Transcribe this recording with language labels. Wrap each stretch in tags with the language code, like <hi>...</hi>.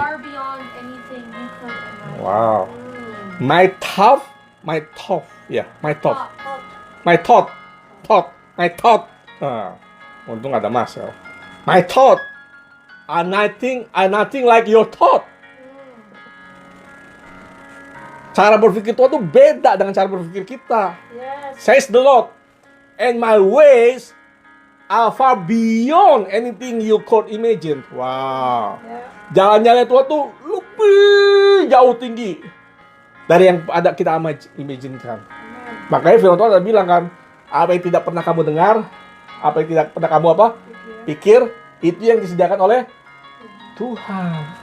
<en>far beyond anything you could imagine. Wow. Hmm. My thought. Ya, my thought. My thought.</en> <id>Untung ada Mas ya.</id> <en>My thought are nothing like your thought.</en> <id>Cara berpikir Tuhan itu beda dengan cara berpikir kita.</id> <en>Yes. Says the Lord. And my ways are far beyond anything you could imagine. Wow.</en> <id>Ya. Jalan-jalan Tuhan tuh lebih jauh tinggi dari yang ada kita imagine-kan. Amen. Makanya firman Tuhan ada bilang kan, apa yang tidak pernah kamu dengar, apa yang tidak pernah kamu pikir, itu yang disediakan oleh Tuhan.</id>